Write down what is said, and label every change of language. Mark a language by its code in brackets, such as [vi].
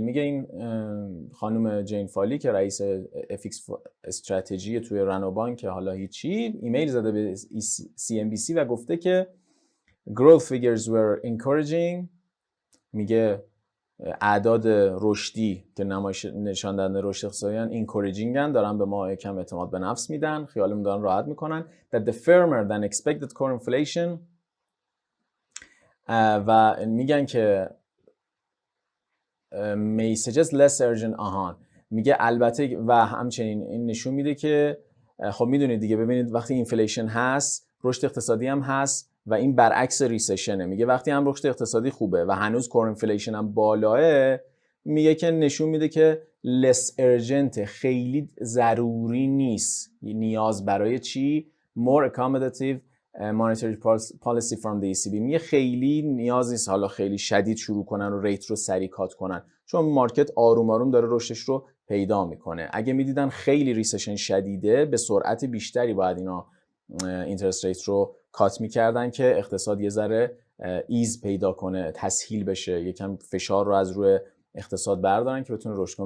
[fa] میگه این خانم جین فالی که رئیس FX استراتژی توی رانوبانک که حالا هیچی، ایمیل زده به CNBC و گفته که [en] growth figures were encouraging. [fa] میگه اعداد رشدی که نشان دهنده رشد اقتصادی encouraging ان، دارن به ما یکم اعتماد به نفس میدن، خیالمون دارن راحت میکنن. [en] that the firmer than expected core inflation [fa] و میگن که [en] may suggest less urgent. [fa] میگه البته و همچنین این نشون میده که خب میدونید دیگه، ببینید وقتی اینفلیشن هست رشد اقتصادی هم هست و این برعکس ریسشنه. میگه وقتی هم رشد اقتصادی خوبه و هنوز کور اینفلیشن هم بالاه، میگه که نشون میده که [en] less urgent، [fa] خیلی ضروری نیست. نیاز برای چی؟ [en] more accommodative monetary policy from the ECB. [fa] میگه خیلی نیاز نیست حالا خیلی شدید شروع کنن و ریت رو سریع کات کنن، چون مارکت آروم آروم داره رشدش رو پیدا میکنه. اگه میدیدن خیلی ریسشن شدیده، به سرعت بیشتری باید اینا اینترست ریت رو کات میکردن که اقتصاد یه ذره ایز پیدا کنه، تسهیل بشه، یکم فشار رو از روی اقتصاد بردارن که بتونه رشد کنه.